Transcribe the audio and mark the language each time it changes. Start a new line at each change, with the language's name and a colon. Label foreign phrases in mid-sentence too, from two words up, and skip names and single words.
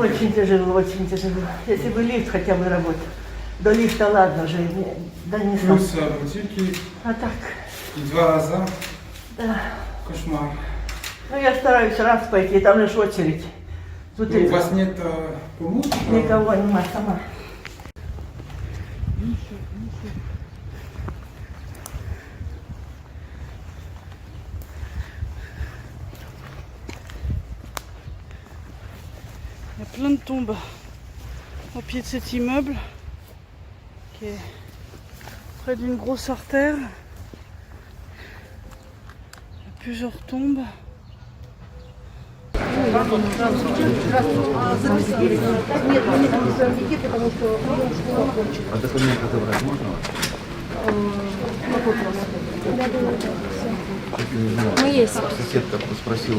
Russian: Очень тяжело, очень тяжело. Если бы лифт хотя бы работал. До лифта ладно же, да не сам. Плюс бутылки А так, и 2 раза. да. Кошмар. Ну я стараюсь раз пойти, там лишь очередь. Тут Ну, у вас нет помощи? никого нема, сама.
French: Il y a plein de tombes au pied de cet immeuble qui est près d'une grosse artère. Il y a plusieurs tombes.
Russian: А документы забрать можно? Ну, есть. Соседка спросила.